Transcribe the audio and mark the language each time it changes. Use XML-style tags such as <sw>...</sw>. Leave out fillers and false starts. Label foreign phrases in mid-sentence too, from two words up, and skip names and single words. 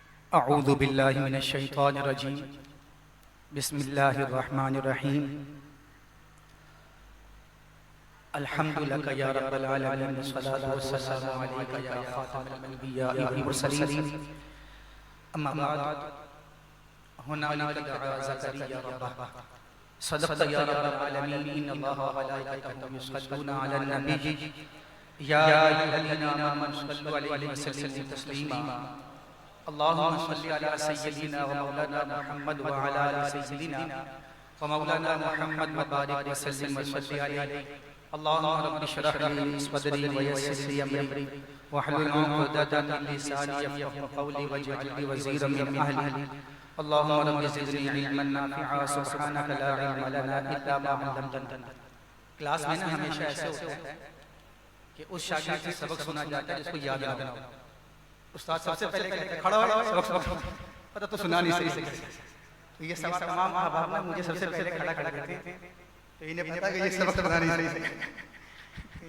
<ar>أعوذ بالله من الشيطان الرجيم۔ بسم الله الرحمن الرحيم. الحمد لله يا رب العالمين والصلاة والسلام عليك يا خاتم الأنبياء والمرسلين. أما بعد هنالك دعا زكريا ربه صدقت يا رب العالمين إن الله وملائكته يصلون على النبي يا أيها الذين آمنوا صلوا عليه وسلموا تسليما. اللهم صل على سيدنا ومولانا محمد وعلى آل سيدنا ومولانا محمد وبارك وسلم وصل عليه. اللهم رب اشرح لي صدري ويسر لي أمري واحلل عقدة من لساني يفقهوا قولي واجعل لي وزيرا من أهلي. اللهم رب زدني علما نافعا سبحانك لا علم لنا إلا ما علمتنا.</ar> <ur>کلاس میں نا ہمیشہ ایسے ہوتا ہے کہ اس شاگرد سے سبق سنا جاتا ہے جس کو یاد نا ہو. استاد سب سے پہلے کہتے ہیں کھڑا ہو، سبق پتا تو سنا نہیں سہی. تو یہ سب تمام احباب نا مجھے سب سے پہلے کھڑا کرتے ہیں، تو انہیں پتا ہے کہ یہ سبق سنا نہیں سہی.</ur>